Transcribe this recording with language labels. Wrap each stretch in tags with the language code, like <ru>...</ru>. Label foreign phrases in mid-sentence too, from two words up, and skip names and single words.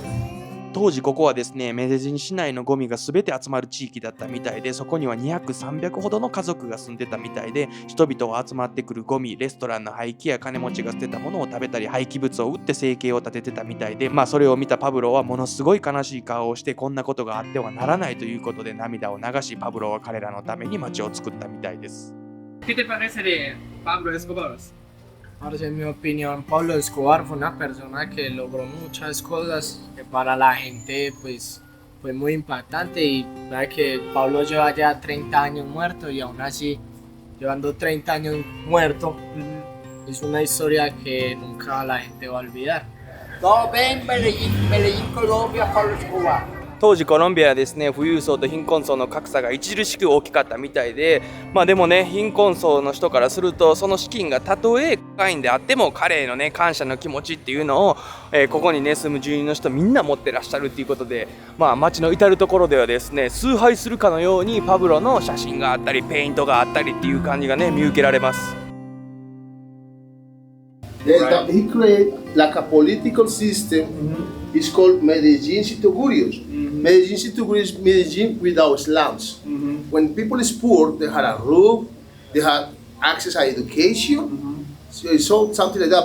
<ja>当時ここはですね、メデジン市内のゴミが全て集まる地域だったみたいで、そこには200、300ほどの家族が住んでたみたいで、人々は集まってくるゴミ、レストランの廃棄や金持ちが捨てたものを食べたり、廃棄物を売って生計を立ててたみたいで、それを見たパブロはものすごい悲しい顔をして、こんなことがあってはならないということで涙を流し、パブロは彼らのために街を作ったみたいです。</ja> <es>¿Qué te parece de Pablo Escobar? Ahora, en mi opinión, Pablo Escobar fue una persona que logró muchas cosas que para la gente pues fue muy impactante y vea que Pablo lleva ya 30 años muerto y aún así, llevando 30 años muerto, es una historia que nunca la gente va a olvidar. Todo ven, Medellín, Colombia, Pablo Escobar.</es> <ja>当時コロンビアはですね、富裕層と貧困層の格差が著しく大きかったみたいで、でもね、貧困層の人からすると、その資金がたとえ高いんであっても彼へのね感謝の気持ちっていうのを、ここにね住む住人の人みんな持ってらっしゃるっていうことで、街の至る所ではですね、崇拝するかのようにパブロの写真があったりペイントがあったりっていう感じがね見受けられます。</ja> <en>He created like a political system. It's called Medellin Situgurios. Medellin Situgurios is Medellin without slums. When people is poor, they had a roof, they had access to education, so something like that.</en>